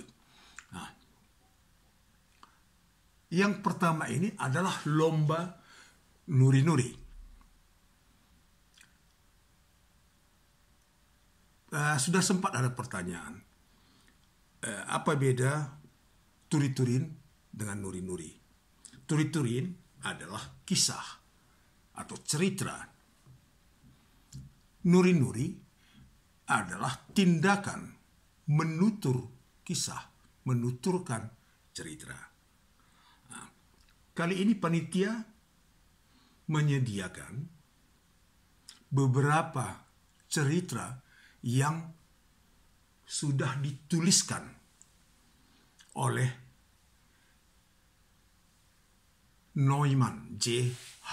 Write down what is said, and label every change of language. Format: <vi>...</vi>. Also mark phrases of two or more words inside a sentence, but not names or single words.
<id>Nah, yang pertama ini adalah lomba nuri-nuri. Sudah sempat ada pertanyaan, apa beda turi-turin dengan nuri-nuri? Turi-turin adalah kisah atau cerita. Nuri-nuri adalah tindakan menutur kisah, menuturkan cerita. Nah, kali ini panitia menyediakan beberapa cerita yang sudah dituliskan oleh Neumann, J.H.</id>